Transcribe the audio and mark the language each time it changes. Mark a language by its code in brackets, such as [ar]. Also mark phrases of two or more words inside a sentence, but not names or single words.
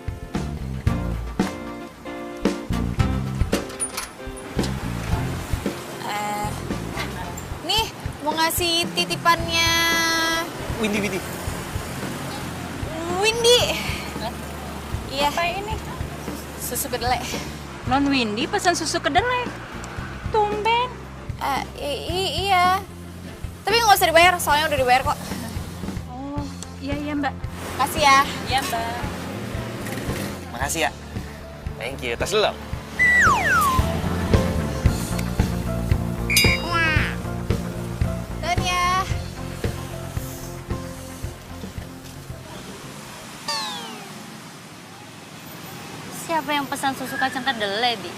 [id] Nih, mau ngasih titipannya Windy. Iya. Apa ini? Susu kedelai. Non Windy pesan susu kedelai. Tumben. Iya. Tapi nggak usah dibayar, soalnya udah dibayar kok. Oh, iya Mbak. Makasih ya. Iya Mbak. Makasih ya. [en] Thank you. [id] Tas dulu. Dan ya. Siapa yang pesan susu kacang kedelai, Di?